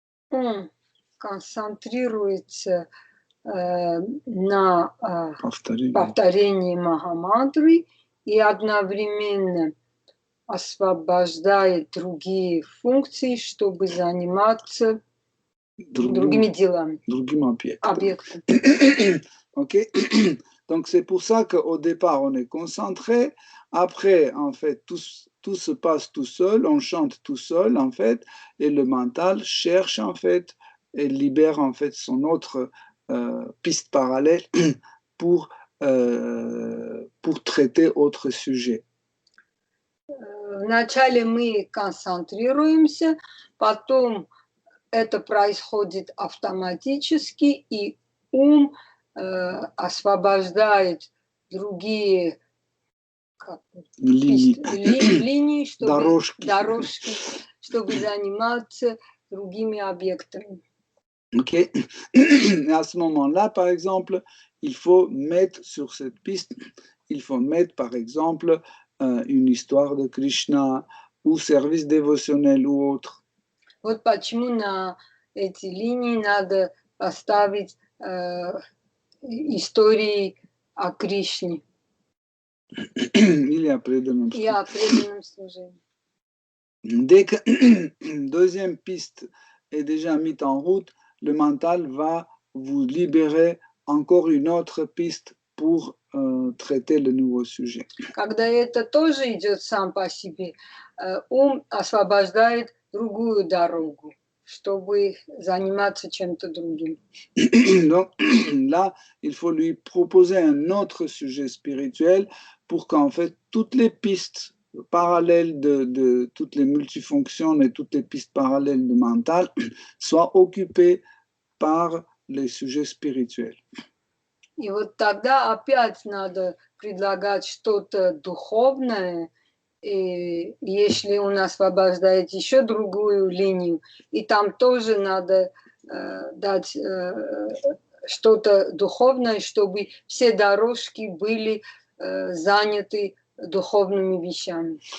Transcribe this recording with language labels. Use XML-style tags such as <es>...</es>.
<ru>Он концентрируется на повторении Махамантры и одновременно освобождает другие функции, чтобы заниматься другими делами, другим объектом. Okay?</ru> <fr>Donc c'est pour ça qu'au départ on est concentré, après en fait tout se passe tout seul, on chante tout seul en fait, et le mental cherche en fait et libère en fait son autre piste parallèle pour traiter autre sujet.</fr> <ru>Вначале мы концентрируемся, потом это происходит автоматически, и ум освобождает другие линии, дорожки, чтобы заниматься другими объектами. Okay.</ru> <fr>Et à ce moment-là, par exemple, il faut mettre sur cette piste, il faut mettre par exemple une histoire de Krishna ou service dévotionnel ou autre.</fr> <ru>Вот почему на эти линии надо поставить истории о Кришне.</ru> <fr>Il y a</fr> <ru>преданном служении.</ru> <fr>Dès que deuxième piste est déjà mise en route, le mental va vous libérer encore une autre piste pour traiter le nouveau sujet.</fr> <ru>Когда это тоже идет сам по себе, ум освобождает другую дорогу, чтобы заниматься чем-то другим.</ru> <fr>Donc là, il faut lui proposer un autre sujet spirituel pour qu'en fait toutes les pistes parallèles de toutes les multifonctions et toutes les pistes parallèles du mental soient occupées par les sujets spirituels.</fr> <ru>И вот тогда опять надо предлагать что-то духовное, и если он освобождает еще другую линию, и там тоже надо дать что-то духовное, чтобы все дорожки были заняты духовными вещами.</ru>